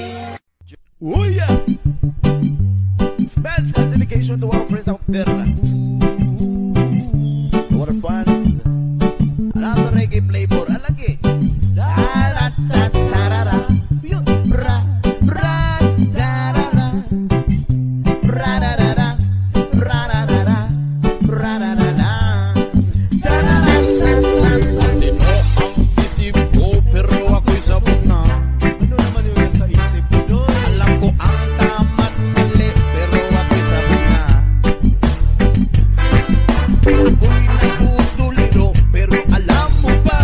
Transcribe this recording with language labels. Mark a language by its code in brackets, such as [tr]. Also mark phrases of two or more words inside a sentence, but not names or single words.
[en] Oh yeah! Special dedication to our friends out there. Our fans. Another reggae flavor. Alagi. Da-da-da-da-da-da. Yun. Ra, ra, da-da-da. Ra-da-da-da. Ra-da-da-da. Ra-da-da-da. Da-da-da-da-da. [tl] Di mo ang isip ko, pero ako'y sabog na. Ano naman yun sa isip ko doon? Alam ko ang tama't mali, pero ako'y sabog na. Ako'y nagtutuliro, pero alam mo ba?